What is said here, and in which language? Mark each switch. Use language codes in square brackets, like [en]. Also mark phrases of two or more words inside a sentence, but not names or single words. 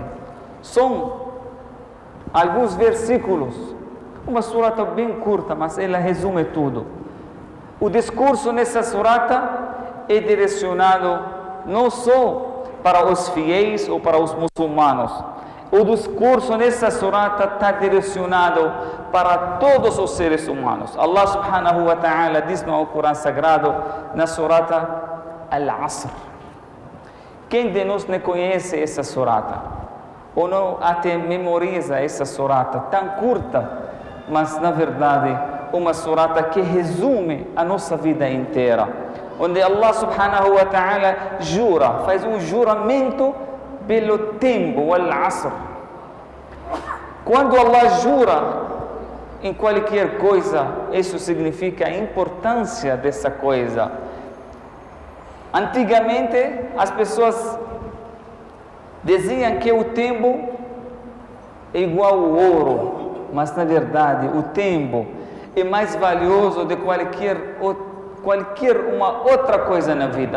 [pt] São alguns versículos, uma surata bem curta, mas ela resume tudo. O discurso nessa surata é direcionado não só para os fiéis ou para os muçulmanos. O discurso nessa surata está direcionado para todos os seres humanos. Allah [ar] سبحانه وتعالى [pt] diz no Alcorão Sagrado, na surata Al-Asr. Quem de nós não conhece essa surata? Ou não até memoriza essa surata tão curta, mas na verdade uma surata que resume a nossa vida inteira, onde Allah [ar] سبحانه وتعالى [pt] jura, faz um juramento pelo tempo, al-asr. Quando Allah jura em qualquer coisa, isso significa a importância dessa coisa. Antigamente as pessoas diziam que o tempo é igual ao ouro, mas na verdade o tempo é mais valioso de qualquer uma outra coisa na vida.